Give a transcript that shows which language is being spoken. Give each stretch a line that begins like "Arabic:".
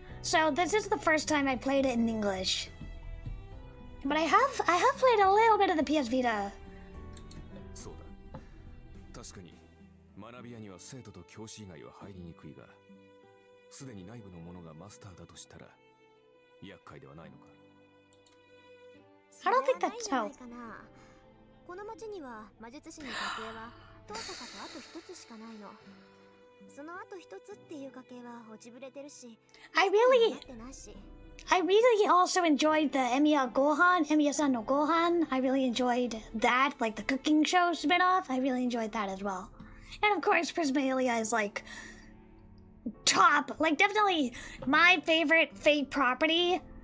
English: So this is the first time I played it in English. But I have played a little bit of the PS Vita.
Japanese: そうだ。確かに学び屋には生徒と教師以外は入りにくいが、すでに内部の者がマスターだとしたら厄介ではないのか。
English: I don't think that's so.
Japanese: この町には魔術師の家系は遠坂とあと一つしかないの。そのあと一つっていう家系は落ちぶれてるし、
English: I really also enjoyed the Emiya Gohan, Emiya-san no Gohan. I really enjoyed that, like the cooking show spin-off. I really enjoyed that as well. And of course, Prismahelia is like top, like definitely my favorite Fate property.